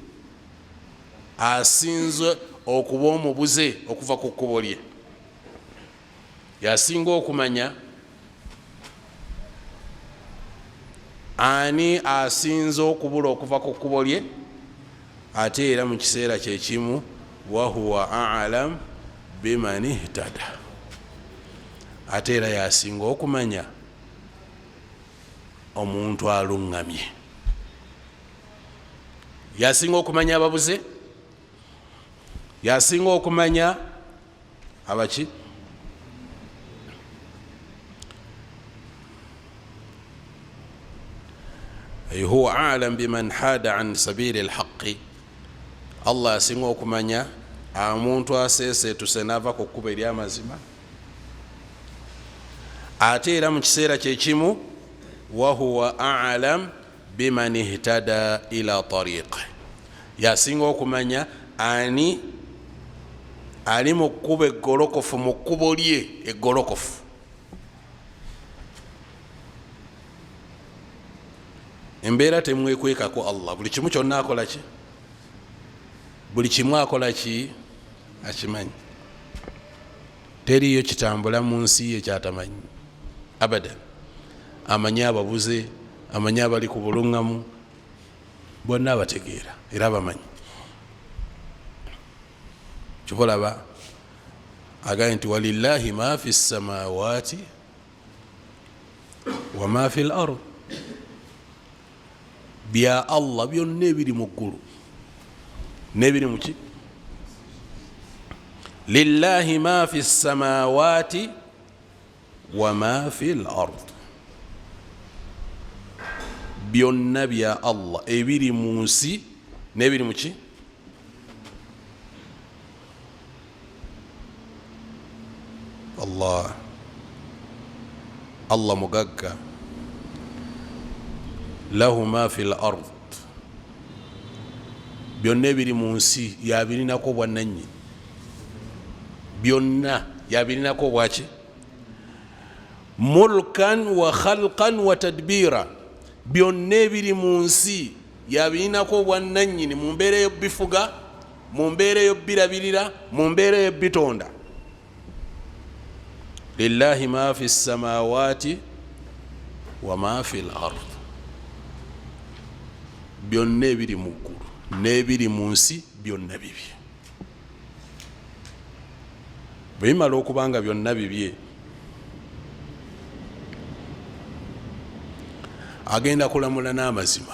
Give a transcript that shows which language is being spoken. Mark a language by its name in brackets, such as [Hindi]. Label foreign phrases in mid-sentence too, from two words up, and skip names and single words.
[Ganda] asinze okuba omubuze okuva ku kkubo lye, yasinga okumanya ani asinze okubula okuva ku kkubo lye, ate era mu kiseera kyekimu [Arabic] وهو أعلم بمن اهتدى, [Ganda] ate era yasinga okumanya omuntu alungamye. Yasinga okumanya ababuze, yasinga okumanya abaki? [Arabic] هو أعلم بمن حاد عن سبيل الحق, [Ganda] Allah yasinga okumanya omuntu aseesetuse n'ava ku kkubo ery'amazima. Ate era mu kiseera kyekimu [Arabic] وهو أعلم بمن اهتدى إلى طريق, [Ganda] yasinga okumanya ani ali mu kkubo eggolokofu, mu kkubo lye eggolokofu. Embeera temwekwekako Allah, buli kimu kyonna akola ki? Buli kimu akola ki? Akimanyi. Teriyo kitambula mu nsi ye kyatamanyi abadan. Amanyi ababuze, amanyi abali ku bulungamu, bonna abategeera era abamanyi. Kyolaba agaye nti [Arabic] ولله ما في السماوات وما في الأرض, [Ganda] bya Allah byonna ebiri mu ggulu n'ebiri mu ki? [Arabic] لله ما في السماوات وما في الأرض, [Ganda] byonna bya Allah ebiri mu nsi n'ebiri mu ki? Allah mugagga. [Arabic] له ما في الأرض, [Ganda] byonna ebiri mu nsi yabirinako bwannannyini, byonna yabirinako bwaki? [Arabic] ملكا وخلقا وتدبيرا, [Ganda] byonna ebiri mu nsi yabirinako bwannannyini mu mbeera y'obifuga, mu mbeera y'obirabirira, mu mbeera y'obitonda. [Arabic] لله ما في السماوات وما في الأرض, [Ganda] byonna ebiri mu ggulu n'ebiri mu nsi byonna bibye. Bwe bimala okuba nga byonna bibye, agenda kulamula n'amazima.